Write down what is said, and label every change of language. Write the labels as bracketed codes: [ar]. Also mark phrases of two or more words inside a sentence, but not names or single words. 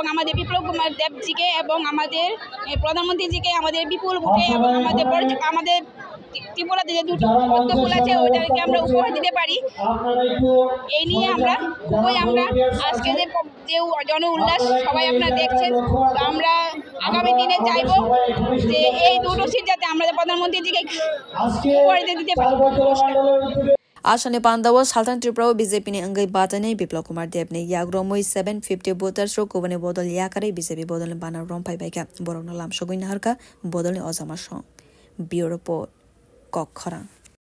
[bn] আমাদের বিপ্লব কুমার দেবজিকে এবং আমাদের প্রধানমন্ত্রীজিকে আমাদের বিপুল ভোটে এবং আমাদের ত্রিপুরাতে যে দুটো পদ্মফুল আছে ওইটাকে আমরা উপহার দিতে পারি এই নিয়ে আমরা আজকে যে জন উল্লাস সবাই আপনারা দেখছেন আমরা আগামী দিনে চাইব যে এই দুটো সিট যাতে আমাদের প্রধানমন্ত্রীজিকে উপহার দিতে পারি [trp] Ashane Pandawa Haltang Tripura BJP ni Angai Batane Biplop Kumar Deb ni Yagromoi 750 voters ro Kubane Bodol Yakare BJP Bodol Bana Rompai Baika Borok Lam Shoguin Harka Bodol ni Ozama Shong [en] Bureau Report [trp] Kok Khorang